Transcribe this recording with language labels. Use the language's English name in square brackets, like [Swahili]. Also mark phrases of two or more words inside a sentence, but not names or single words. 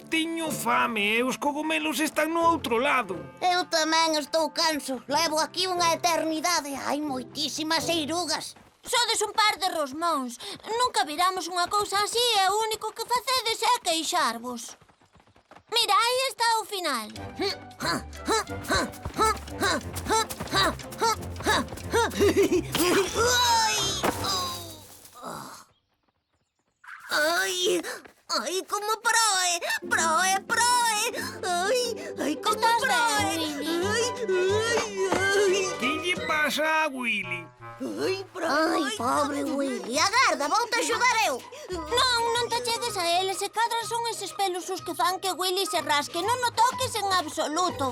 [Galician] Teño fame e os cogomelos están no outro lado. Eu tamén estou canso. Levo aquí unha eternidade. Hai moitísimas eirugas. Sodes un par de rosmóns. Nunca viramos unha cousa así e o único que facedes é queixarvos. Mira, aí está o final. Ai, ai, como proe, proe, proe. Ai, ai, como proe. Que lle pasa a Willy? Ai, pobre Willy. Agarda, vou te axudar eu. Non te chegues a ele. Se cadra son eses pelos os que fan que Willy se rasque. Non o toques en absoluto.